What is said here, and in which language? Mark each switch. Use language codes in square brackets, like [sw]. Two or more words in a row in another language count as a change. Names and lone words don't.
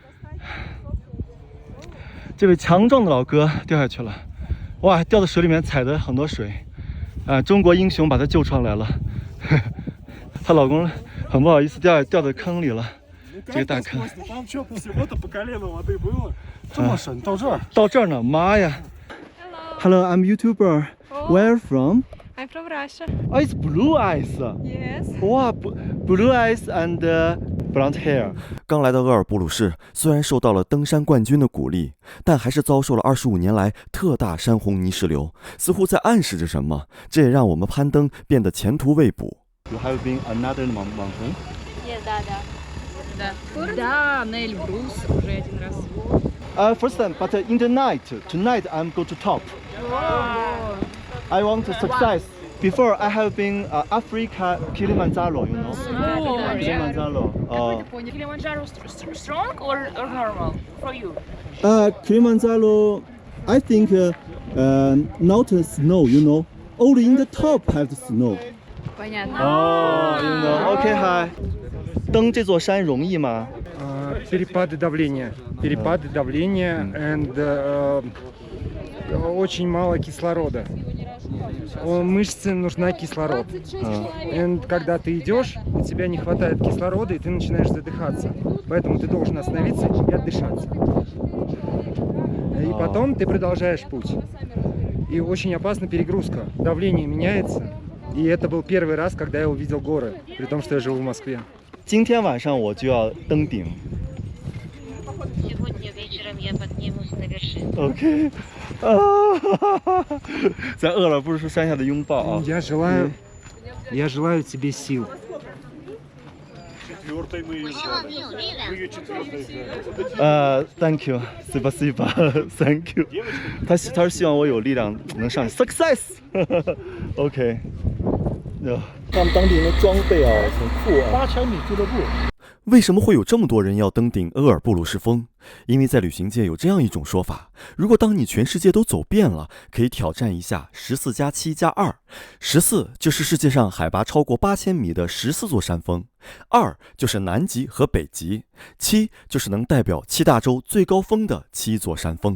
[zh] 这位强壮的老哥掉下去了，哇，掉到水里面踩的很多水，中国英雄把他救出来了。她老公很不好意思掉到坑里了，这个大坑。这么深到这儿？到这儿呢，妈呀 ！Hello, [en] I'm YouTuber. Where are you from? I'm from Russia. Oh, it's blue eyes. Yes. 哇，blue eyes and blonde hair。 [zh] 刚来到鄂尔布鲁士，虽然受到了登山冠军的鼓励，但还是遭受了25年来特大山洪泥石流，似乎在暗示着什么。这也让我们攀登变得前途未卜。 [en] You have been another mountain? [ru] Да, на Эльбрус уже один раз. [en] First time, but in the night, tonight I'm go to top. I want to success. Before I have been Africa Kilimanjaro, you know. Kilimanjaro. Kilimanjaro strong or normal for you? Kilimanjaro, I think not snow, you know. Only in the top have the snow. [ru] Понятно. [en] Oh, you know. Okay, hi. [zh] 登这座山容易吗？ [ru] Перепады давления, and очень мало кислорода. Мышце нужна кислород. И когда ты идешь, у тебя не хватает кислорода, и ты начинаешь задыхаться. Поэтому ты должен остановиться и отдышаться. И потом ты продолжаешь путь. И очень опасна перегрузка. Давление меняется. И это был первый раз, когда я увидел горы, при том, что я живу в Москве. [zh] 今天晚上我就要登顶。 [ru] Сегодня вечером я поднимусь на вершину. [zh] OK， 在鄂尔布鲁士山下的拥抱啊！ [ru] Я желаю тебе сил. [en] Thank you, спасибо, Thank you。 [zh] 他是希望我有力量能上去 ，Success。OK。他们当地人的装备啊，很酷啊。 8000米俱乐部。为什么会有这么多人要登顶鄂尔布鲁士峰？因为在旅行界有这样一种说法：如果当你全世界都走遍了，可以挑战一下14+7+2。14就是世界上海拔超过8000米的14座山峰，2就是南极和北极，7就是能代表7大洲最高峰的7座山峰。